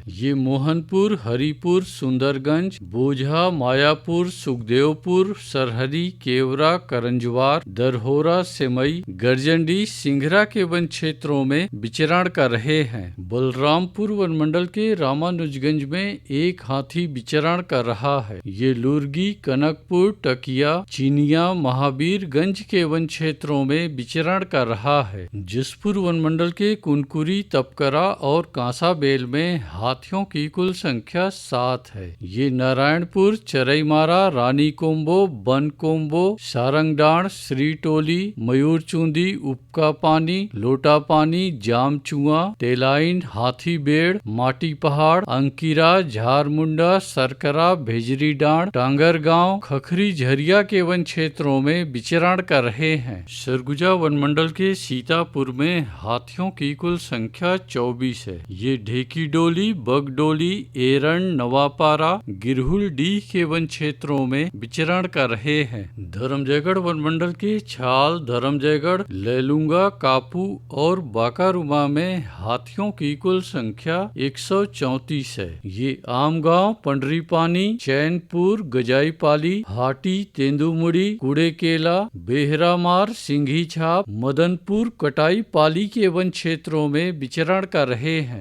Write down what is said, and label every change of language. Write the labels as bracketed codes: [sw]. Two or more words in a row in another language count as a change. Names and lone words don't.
[hi] ये मोहनपुर, हरिपुर, सुंदरगंज, बोझा, मायापुर, सुखदेव, सरहदी, केवरा, करंजवार, दरहोरा, सेमई, गर्जंडी, सिंघरा के वन क्षेत्रों में विचरण कर रहे हैं। बलरामपुर वन मंडल के रामानुजगंज में एक हाथी विचरण कर रहा है। ये लुर्गी, कनकपुर, टकिया, चिनिया, महावीरगंज के वन क्षेत्रों में विचरण कर रहा है। जसपुर वन मंडल के कुनकुरी, तपकरा और कांसाबेल में हाथियों की कुल संख्या 7 है। ये नारायणपुर, चरईमारा, रानी कोम्बो, बन कोम्बो, सारंगडाण, श्रीटोली, मयूरचुंदी, उपका पानी, लोटा पानी, जामचुआ, तेलाइन, हाथीबेड़, माटी पहाड़, अंकिरा, झारमुंडा, सरकरा, भेजरी डांड, टांगर गांव, खखरी, झरिया के वन क्षेत्रों में विचरण कर रहे हैं। सरगुजा वन मंडल के सीतापुर में हाथियों की कुल संख्या 24 है। ये ढेकी डोली, बगडोली, एरण, नवापारा, गिरहुल डी के वन क्षेत्रों में विचरण कर रहे हैं। धर्मजयगढ़ वन मंडल के छाल, धर्मजयगढ़, लेलुंगा, कापू और बाकारुमा में हाथियों की कुल संख्या 134 है। ये आमगांव, पंडरीपानी, चैनपुर, गजाईपाली, हाटी, तेंदुमुड़ी, कुड़ेकेला, बेहरामार, सिंघी छाप, मदनपुर, कटाई पाली के वन क्षेत्रों में विचरण कर रहे हैं।